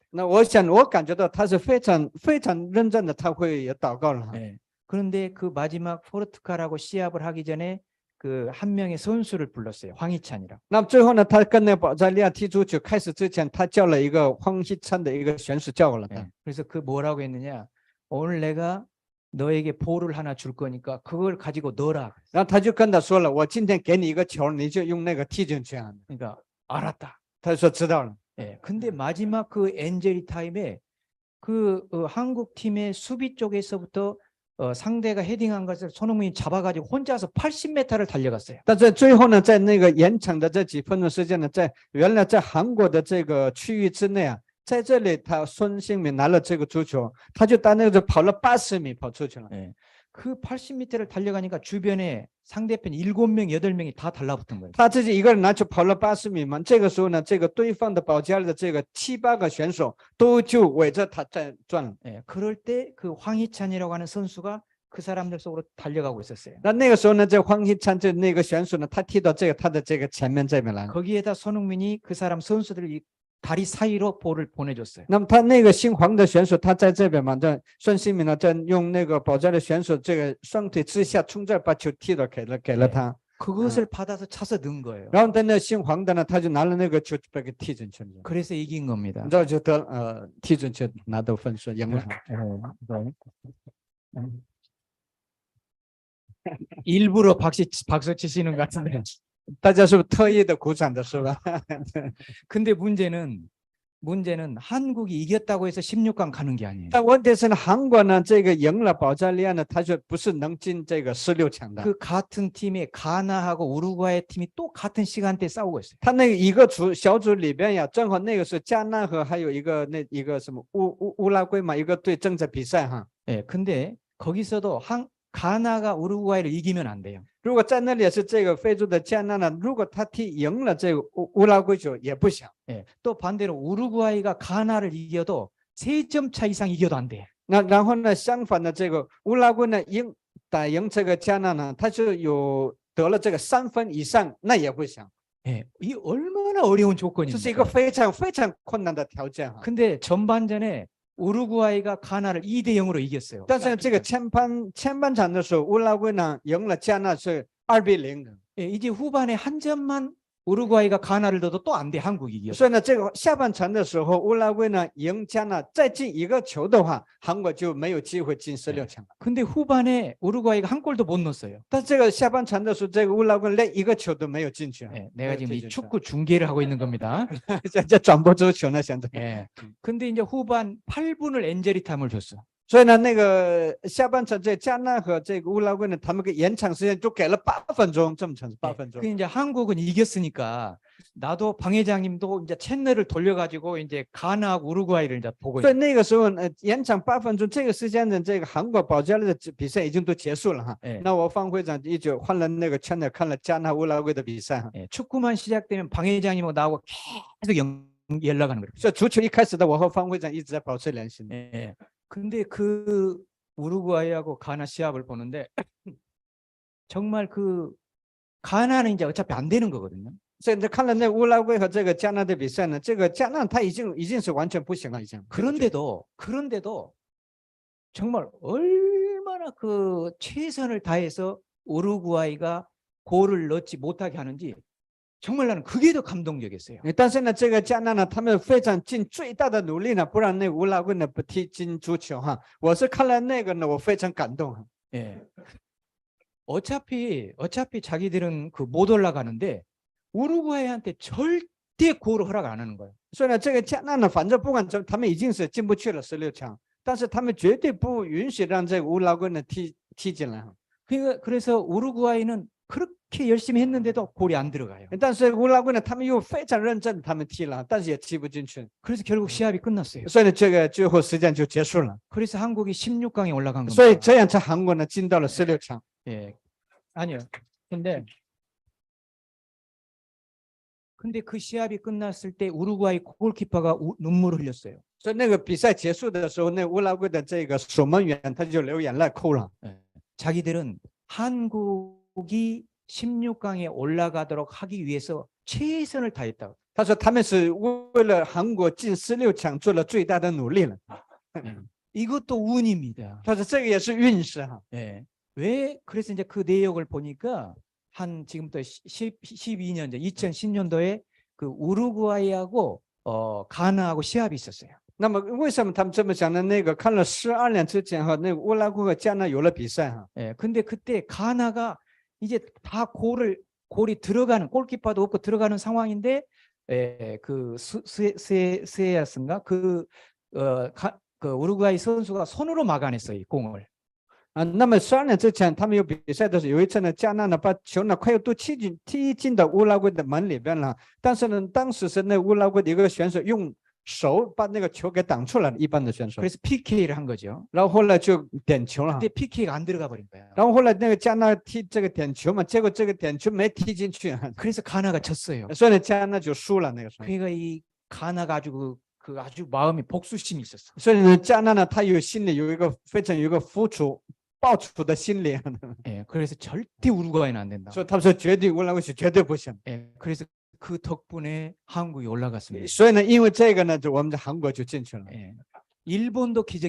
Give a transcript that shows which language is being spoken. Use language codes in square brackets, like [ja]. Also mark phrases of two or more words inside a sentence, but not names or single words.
[zh] 那我感觉到他是非常认真的，他会也祷告了哈。 [ko] 네. 그런데 그 마지막 포르투갈하고 시합을 하기 전에 그 한 명의 선수를 불렀어요. 황희찬이라고. [zh] 那么最后呢，他跟那保加利亚踢足球开始之前，他叫了一个황희찬的一个选手叫了他。 [ko] 네. 그래서 그 뭐라고 했느냐? 오늘 내가 너에게 볼을 하나 줄 거니까 그걸 가지고 넣어라. [zh] 然后他就跟他说了，我今天给你一个球，你就用那个踢进去啊。 [ko] 그러니까 알았다. [zh] 他说知道了。 [ko] 예. 근데 마지막 그 엔젤리 타임에 그 한국 팀의 수비 쪽에서부터 상대가 헤딩한 것을 손흥민이 잡아가지고 혼자서 80m를 달려갔어요. [zh] 但在最后呢，在那个延长的这几分钟时间呢，原来在韩国的这个区域之内啊，在这里他孙兴民拿了这个足球，他就到那个跑了80米跑出去了。 [ko] 예. 그 80m를 달려가니까 주변에 상대편 7명, 8명이 다 달라붙은 거예요. [zh] 他自己一个人拿球跑了80米嘛，这个时候呢，这个对方的保加利亚的这个7、8个选手都就围着他在转了。 [ko] 예. 그럴 때 그 황희찬이라고 하는 선수가 그 사람들 속으로 달려가고 있었어요. [zh] 那个时候呢，这황희찬这那个选手呢，他踢到他的这个前面这边来了。 [ko] 거기에다 손흥민이 그 사람 선수들을 이 다리 사이로 볼을 보내줬어요. [zh] 那么他那个姓黄的选手，他在这边嘛，这孙兴民呢，在用那个保加利亚选手这个双腿之下冲这把球踢了，给了他。 [ko] 그것을 받아서 차서 넣은 거예요. [zh] 然后在那姓黄的呢，他就拿了那个球把给踢进去了， [ko] 그래서 이긴 겁니다. [zh] 然后就得踢进去拿到分数赢了。 [ko] 네. 일부러 박수 치시는 것 같은데. [zh] 大家是不是特意的鼓掌的是吧？ [ko] 근데 문제는 한국이 이겼다고 해서 16강 가는 게 아니에요. [zh] 但问题是呢，韩国呢这个赢了保加利亚呢，他就不是能进这个16强的。 [ko] 그 같은 팀에 가나하고 우루과이 팀이 또 같은 시간대에 싸우고 있어요. [zh] 他那个一个小组里边呀，正好那个是加纳和还有一个一个什么乌拉圭嘛，一个队正在比赛哈。 [ko] 예, 근데 거기서도 가나가 우루과이를 이기면 안 돼요. [zh] 如果在那里是这个非洲的加纳呢，如果他踢赢了这个乌拉圭就也不行。 [ko] 예, 또 반대로 우루과이가 가나를 이겨도 3점 차 이상 이겨도 안 돼. [zh] 那然后呢，相反的这个乌拉圭呢打赢这个加纳呢，他就有得了这个3分以上，那也不行。 [ko] 예, 이 얼마나 어려운 [zh] 这是一 [ko] 조건입니까? [zh] 个非常困难的条件哈。 [ko] 근데 전반전에 우루과이가 가나를 2대 0으로 이겼어요. [zh] 但是这个前半场的时候，乌拉圭呢赢了加纳是2-0的。 [ko] 예, 이제 후반에 한 점만 우루과이가 가나를 넣어도 또 안 돼. 한국이 이겨. [zh] 所以呢，这个下半场的时候，乌拉圭呢赢加纳，再进一个球的话，韩国就没有机会进16强。 [ko] 근데 후반에 우루과이가 한 골도 못 넣었어요. [zh] 但这个下半场的时候，这个乌拉圭连一个球都没有进去。 [ko] 예, 내가 지금 이 축구 중계를 하고 있는 겁니다. [zh] 这转播足球呢，现在。 [ko] 예. 근데 이제 후반 8분을 엔젤이 탐을 줬어. [zh] 所以呢，那个下半场这加纳和这个乌拉圭呢，他们给延长时间就给了8分钟，这么长8分钟。 [ko] 그 이제 한국은 이겼으니까 나도 방 회장님도 이제 채널을 돌려가지고 이제 가나하고 우루과이를 이제 보고 [zh] 所以 [ko] 있어요. [zh] 那个时候延长8分钟，这个时间的这个韩国保加利亚的比赛已经都结束了哈。 [ko] 예. [zh] 那我方会长就换了那个채널看了加纳乌拉圭的比赛哈。 [ko] 예, 축구만 시작되면 방 회장님하고 나하고 계속 연락하는 거예요. [zh] 所以足球一开始的，我和方会长一直在保持联系。 [ko] 예. 근데 그 우루과이하고 가나 시합을 보는데 정말 그 가나는 이제 어차피 안 되는 거거든요. [zh] 所以你看了那乌拉圭和这个加纳的比赛呢，这个加纳他已经是完全不行了，已经。 [ko] 그런데도 정말 얼마나 그 최선을 다해서 우루과이가 골을 넣지 못하게 하는지 정말 나는 그게 더 감동적이었어요. [zh] 但是呢，这个加纳呢，他们非常尽最大的努力呢，不让那乌拉圭呢不踢进足球哈。我是看了那个呢，我非常感动哈。 [ko] 예. 어차피 자기들은 그 못 올라가는데 우루과이한테 절대 골을 허락 안 하는 거예요. [zh] 所以呢，这个加纳呢，反正不管怎么，他们已经是进不去了16强，但是他们绝对不允许让这个乌拉圭呢踢进来。 [ko] 그래서 우루과이는 그렇게 열심히 했는데도 골이 안 들어가요. [zh] 但是乌拉圭呢，他们又非常认真，他们踢了，但是也踢不进去。 [ko] 그래서 결국 시합이 끝났어요. [zh] 所以呢，这个最后时间就结束了。 [ko] 그래서 한국이 16강에 올라간 겁니다. [zh] 所以这样才韩国呢进到了16强。 [ko] 예. 아니요. 근데 그 시합이 끝났을 때 우루과이 골키퍼가 눈물을 흘렸어요. [zh] 所以那个比赛结束的时候，那乌拉圭的这个守门员他就流眼泪哭了。 [ko] 예. 자기들은 한국이 16강에 올라가도록 하기 위해서 최선을 다했다고. [zh] 他说他们是为了韩国进16强做了最大的努力了。 [ko] 이것도 운입니다. [zh] 他说这个也是运势哈。 [ko] 예. 왜 그래서 이제 그 내역을 보니까 한 지금부터 12년 전 2010년도에 그 우루과이하고 가나하고 시합이 있었어요. [zh] 那么为什么他们这么想呢？那个看了12年之前哈，那个乌拉圭和加纳有了比赛哈。 [ko] 예. 근데 그때 가나가 이제 다 골이 들어가는 골키퍼도 없고 들어가는 상황인데 그 스에야스인가 그 우루과이 선수가 손으로 막아냈어요, 이 공을. [zh] 那么12年之前他们有比赛的时候，有一次呢，加纳呢把球呢快要都踢进到乌拉圭的门里边了，但是呢，当时是那乌拉圭的一个选手用手把那个球给挡出来了，一般的选手。 [ko] 그래서 PK를 한 거죠. [zh] 然后后来就点球了。 [ko] 근데 PK가 안 들어가 버린 거예요. [zh] 然后后来那个加纳踢这个点球嘛，结果这个点球没踢进去， [ko] 그래서 가나가 졌어요. [zh] 所以呢，加纳就输了那个时候。 [ko] 그러니까 이 가나가 아주 그 아주 마음이 복수심이 있었어. [zh] 所以呢，加纳呢，他心里有一个付出、报仇的心理。 [ko] 예, 그래서 절대 우루과이는 안 된다. [zh] 所以他说绝对乌拉圭是绝对不行。 [ko] 예, 그래서 그 덕분에 한국이 올라갔습니다. [zh] 所以呢，因为这个呢，就我们在韩国就进去了。 [ko] 예, 일본도 기적이